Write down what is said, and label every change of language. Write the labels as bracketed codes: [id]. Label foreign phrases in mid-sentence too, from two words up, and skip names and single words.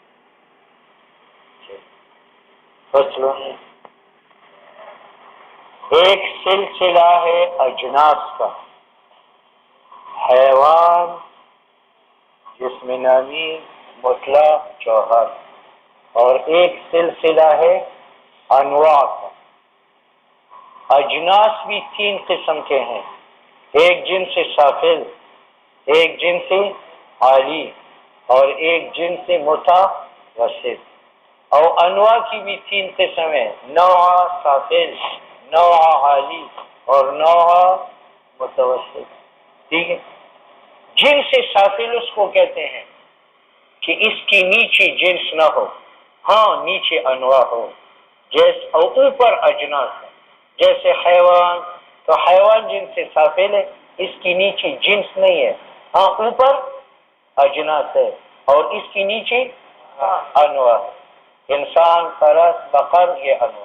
[ur] ایک سلسلہ ہے اجناس کا، حیوان، جسم نامی، مطلق، جوہر، اور ایک سلسلہ ہے انواع کا۔ اجناس بھی تین قسم کے ہیں، ایک جنس سافل، ایک جنس عالی، اور ایک جنس متوسط۔ اور انواع کی بھی تین قسم ہیں، نوع سافل، نوع عالی اور نوع متوسط، ٹھیک ہے۔ جنس سافل اس کو کہتے ہیں کہ اس کی نیچے جنس نہ ہو، ہاں نیچے انواع ہو، جیسے اور اوپر اجناس ہے، جیسے حیوان، تو حیوان جنس سافل ہے، اس کی نیچے جنس نہیں ہے، ہاں اوپر اجناس ہے اور اس کی نیچے انواع، انسان، فرس، بقر، یہ انواع۔